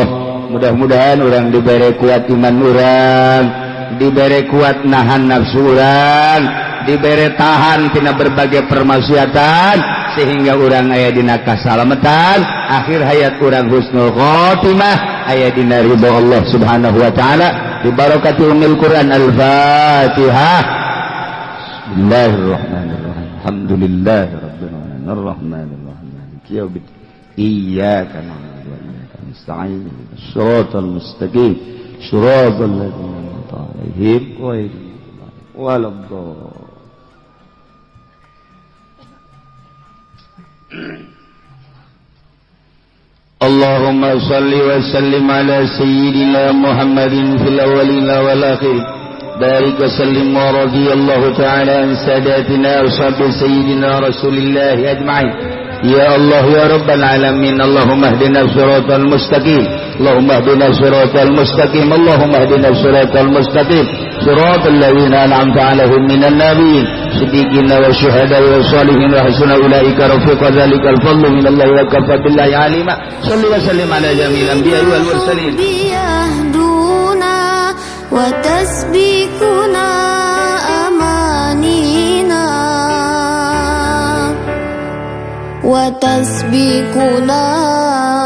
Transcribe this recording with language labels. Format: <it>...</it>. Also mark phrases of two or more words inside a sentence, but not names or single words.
<su>Mudah-mudahan orang dibere kuat iman orang, dibere kuat nahan nafsu orang, dibere tahan tina berbagai permaksiatan sehingga orang aya dina kasalamatan, akhir hayat orang</su> <ar>حسن الخاتمة,</ar> <su>aya dina ridho</su> <ar>الله سبحانه وتعالى ببركة أم القرآن الفاتحة. بسم الله الرحمن الرحيم. الحمد لله رب العالمين الرحمن الرحيم مالك يوم الدين إياك نعبد وإياك نستعين صراط المستقيم صراط الذين أنعمت عليهم غير المغضوب عليهم. اللهم صل وسلم على سيدنا محمد في الأولين والآخرين. بارك وسلم ورضي الله تعالى عن ساداتنا وصحب سيدنا رسول الله أجمعين. يا الله يا رب العالمين. اللهم اهدنا الصراط المستقيم. اللهم اهدنا الصراط المستقيم. Allahumma hdina siratal mustaqim. اللهم اهدنا الصراط المستقيم. صراط الذين أنعمت عليهم من النبيين صديقين وشهداء وصالحين وحسن أولئك رفيقا. ذلك الفضل من الله وكفى بالله عليما. صل وسلم على جميع الأنبياء والمرسلين. Biyahduna wa tasbiquna amanina wa tasbiquna</ar>